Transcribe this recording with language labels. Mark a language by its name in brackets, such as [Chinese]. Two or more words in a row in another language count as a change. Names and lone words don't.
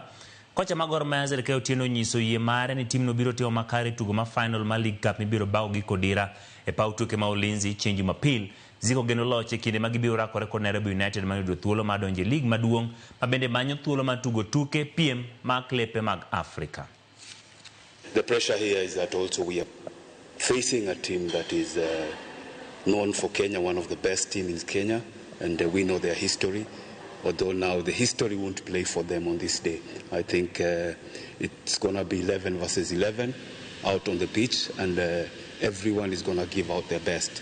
[Luo (Kenya and Tanzania)] Kocha magor mayazer ke Otieno nyiso yie mare ni timno biro timo makare tugo ma final ma League Cup mibiro bawo gi Kodira e paw tuke ma Ulinzi chieng' Jumapil. Ziko geno loche kinde ma gibiro rakore kod Nairobi United ma yudo thuolo ma donje lig maduong' ma bende manyo thuolo ma tugo tuke piem mag klepe mag Afrika. [English] The pressure here is that also we are facing a team that is known for Kenya, one of the best teams in Kenya, and we know their history. Although now the history won't play for them on this day. I think it's going to be 11 versus 11 out on the pitch, and everyone is going to give out their best.